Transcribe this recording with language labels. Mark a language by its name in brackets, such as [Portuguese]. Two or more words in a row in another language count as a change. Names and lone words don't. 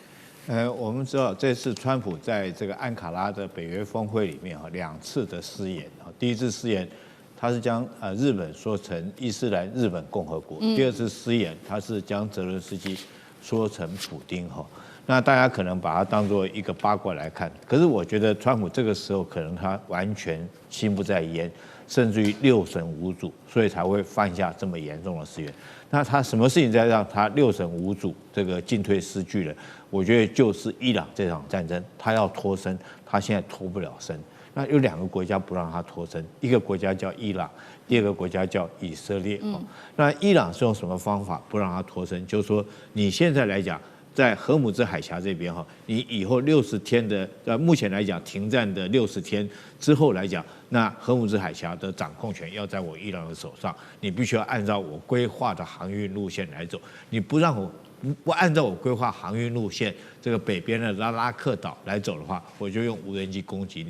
[Chinese] 我們知道這次川普在這個安卡拉的北約峰會裡面2次的失言第一次失言，他是將日本說成伊斯蘭日本共和國；第二次失言，他是將澤倫斯基說成普丁那大家可能把它當作一個八卦來看，可是我覺得川普這個時候可能他完全心不在焉，甚至於六神無主，所以才會犯下這麼嚴重的失言。那他什麼事情在讓他六神無主，這個進退失據了？我覺得就是伊朗這場戰爭，他要脫身，他現在脫不了身。那有2個國家不讓他脫身，一個國家叫伊朗，第二個國家叫以色列。那伊朗是用什麼方法不讓他脫身？就是說你現在來講，在荷姆茲海峽這邊你以後60天的目前來講停戰的60天之後來講，那荷姆茲海峽的掌控權要在我伊朗的手上，你必須要按照我規劃的航運路線來走，你不讓我不按照我規劃航運路線，這個北邊的拉克島來走的話，我就用無人機攻擊你。